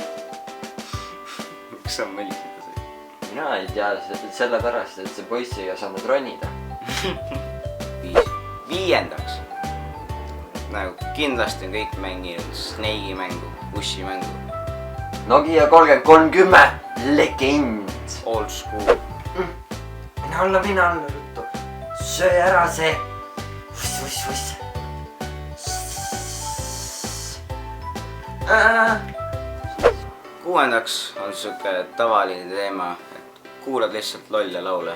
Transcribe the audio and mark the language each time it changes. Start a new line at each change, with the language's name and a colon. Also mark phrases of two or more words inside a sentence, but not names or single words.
Estonian: Miks sa mõlisida sai? Mina ei tea, sellepärast, et see poiss ei osanud ronida. Viiendaks. Nagu kindlasti on kõik mänginud Snake'i mängu, Bushi mängu. Nokia 3030, legend!
English: Old school.
Estonian: Mine alla ruttu. Söö ära see. Uss. Kuuendaks on siuke tavaline teema, et kuulad lihtsalt lolle laule.